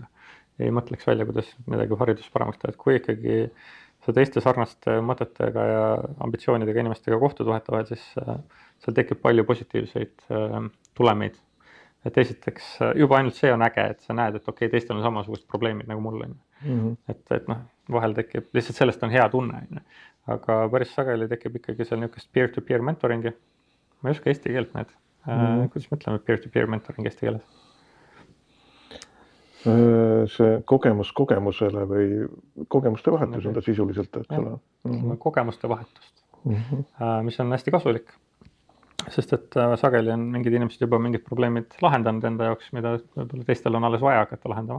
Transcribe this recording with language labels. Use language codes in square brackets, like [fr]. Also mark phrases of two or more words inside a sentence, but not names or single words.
[et] Ei mõtleks välja, kuidas midagi hariduses paremaks teha. Et kui ikkagi sa teiste sarnaste mõtetega ja ambitsioonidega inimestega kohtud vahetavahel, siis seal tekib palju positiivseid tulemeid. Et esiteks juba ainult see on äge, et sa näed, et okei, teistel on samasugused probleemid nagu mul on. Et vahel tekib, lihtsalt sellest on hea tunne. Aga päris sageli tekib ikkagi seal niisugust [en] peer-to-peer mentoringi. [et] Ma ei oska eesti keelt need. Kuidas me ütleme [en] peer-to-peer mentoring [et] eesti keeles? See kogemus kogemusele või kogemuste vahetus on ta sisuliselt, eks ole. Kogemuste vahetust, mis on hästi kasulik, sest et sageli on mingid inimesed juba mingid probleemid lahendanud enda jaoks, mida võib-olla teistel on alles vaja hakata lahendama.